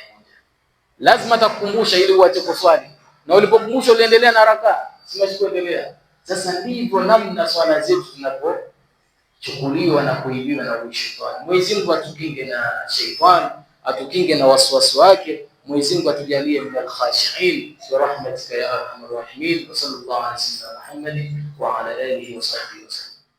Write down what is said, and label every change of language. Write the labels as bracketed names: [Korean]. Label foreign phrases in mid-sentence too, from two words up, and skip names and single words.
[Swahili] Lazima atakukumbusha ili uache kuswali. Na ulipokumbusha uliendelea na raka, simashi kuendelea. Sasa ndivyo namna swala zetu tunapochukuliwa na kuibiwa na shetani. Mwenyezi Mungu atukinge na shetani, atukinge na waswasi wake. Mwenyezi Mungu atujalie [Arabic] من الخاشعين برحمتك يا أرحم الراحمين. وصلى الله على سيدنا محمد وعلى آله وصحبه.